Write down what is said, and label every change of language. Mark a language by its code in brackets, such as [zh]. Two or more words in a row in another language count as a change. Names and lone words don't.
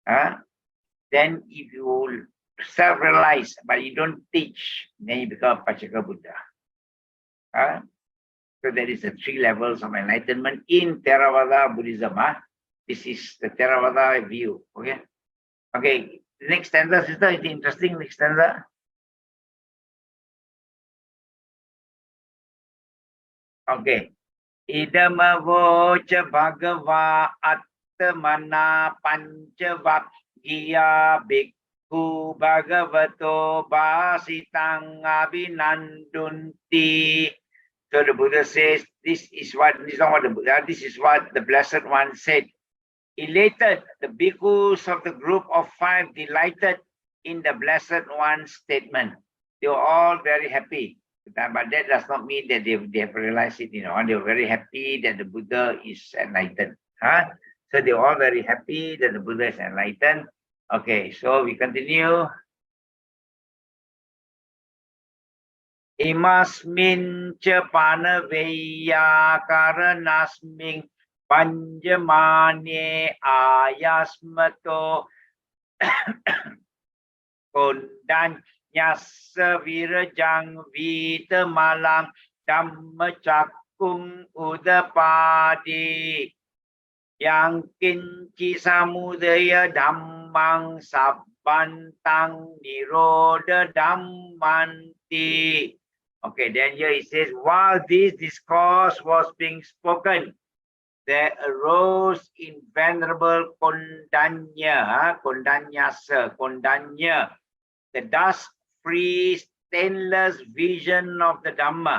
[en] Then if you self-realize, but you don't teach, then you become Pacceka Buddha. So there is the 3 levels of enlightenment in Theravada Buddhism. This is the Theravada view. Okay. Okay. Next stanza, sister, is it interesting? Next stanza. Okay. [pi] Idama vocha bhagava atmana panchavakya bhikkhu bhagavato basitang abhinandunti. [en] So the Buddha says, this is not what the Buddha, this is what the Blessed One said. Elated, the bhikkhus of the group of 5 delighted in the Blessed One's statement. They were all very happy. But that does not mean that they have realized it, they were very happy that the Buddha is enlightened. So they were all very happy that the Buddha is enlightened. Okay, so we continue. [pi] Imasmin cha panaveya karanasmin panjamane ayasmato kondanyasa virajang vitamalam dhammacakkum udapadi yang kinci samudaya dhammang sabbantang niroda dhammanti. [en] Okay, then here it says, while this discourse was being spoken, there arose in Venerable Kondanya, the dust-free, stainless vision of the Dhamma.